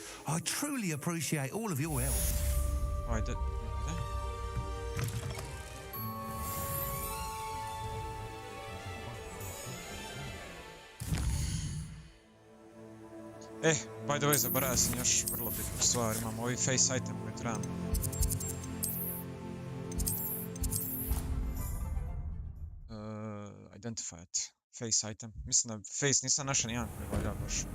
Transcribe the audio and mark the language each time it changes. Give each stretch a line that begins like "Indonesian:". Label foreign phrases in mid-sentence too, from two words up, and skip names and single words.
English: I truly appreciate all of your help. Oh, I did. By the way,
Bosnian: zaboravio sam još vrlo bitnu stvar. Imamo ovi
English: face item
Bosnian: koji trebamo.
English: Identify it. Face item.
Bosnian: Mislim da face nisam našao nijedan koji valja baš.